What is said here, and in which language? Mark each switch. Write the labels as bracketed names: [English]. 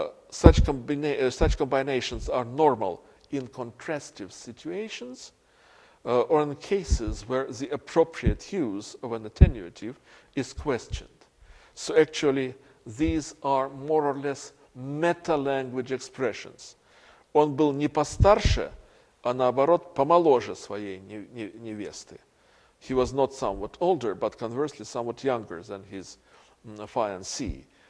[English] Such combinations are normal in contrastive situations or in cases where the appropriate use of an attenuative is questioned. So actually, these are more or less meta-language expressions. [Russian] Он был не постарше, а наоборот помоложе своей невесты. [English] He was not somewhat older, but conversely somewhat younger than his fiancée.